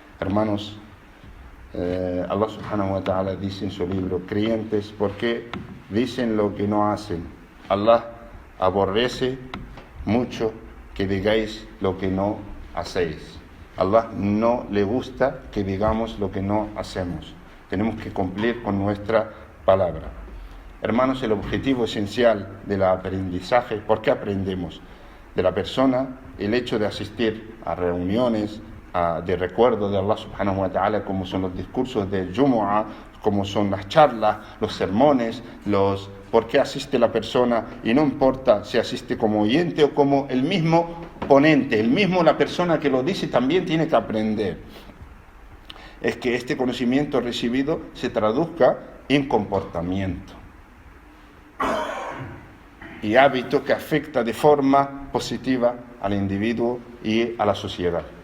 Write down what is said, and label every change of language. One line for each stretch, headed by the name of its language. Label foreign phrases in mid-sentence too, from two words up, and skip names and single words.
Spanish: Hermanos, Allah
Arabic: سبحانه وتعالى
Spanish: dice en su libro: creyentes, ¿por qué dicen lo que no hacen? Allah aborrece mucho que digáis lo que no hacéis. Allah no le gusta que digamos lo que no hacemos. Tenemos que cumplir con nuestra palabra. Hermanos, el objetivo esencial del aprendizaje, ¿por qué aprendemos? De la persona, el hecho de asistir a reuniones de recuerdo de Allah
Arabic: سبحانه وتعالى,
Spanish: como son los discursos del Jumu'ah, como son las charlas, los sermones, por qué asiste la persona, y no importa si asiste como oyente o como el mismo ponente, la persona que lo dice también tiene que aprender. Es que este conocimiento recibido se traduzca en comportamiento y hábito que afecta de forma positiva al individuo y a la sociedad.